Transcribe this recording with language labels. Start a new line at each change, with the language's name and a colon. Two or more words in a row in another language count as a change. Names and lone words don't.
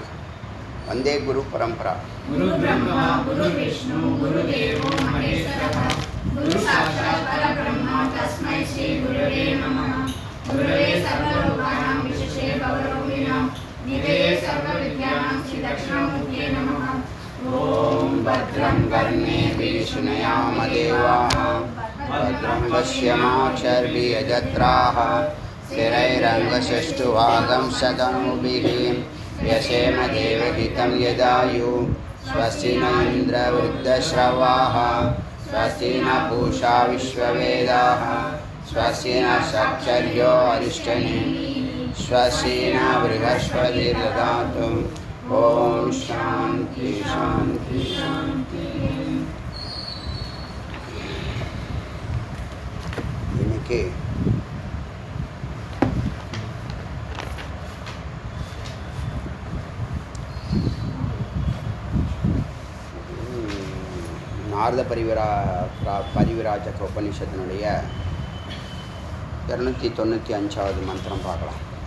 Sanskrit: वन्दे गुरु परम्परां. गुरु ब्रह्मा गुरु विष्णु गुरु देवो महेश्वरः गुरु साक्षात् परब्रह्म तस्मै श्री गुरवे नमः. गुरवे सर्वलोकानां विशेषे भवरोगिणाम् निधये सर्वविद्यानां श्री दक्षिणामूर्तये नमः. ஓம் भद्रं कर्णेभिः शृणुयाम देवाः भद्रं पश्येमाक्षभिर्यजत्राः स्थिरैरङ्गसुष्ठुभागं शतनूभिः यशेम देवहितं यदायुः. स्वस्ति न इन्द्रवृद्धश्रवाः स्वस्ति न पूषा विश्ववेदाः स्वस्ति न साक्षर्यो अरिष्टनेमिः स्वस्ति न बृहस्पतिर्दधातु. ओम शांति शांति शांति.
Tamil: இன்னைக்கு நாரத பரிவிராஜக உபநிஷத்தினுடைய 295வது மந்திரம் பார்க்கலாம்.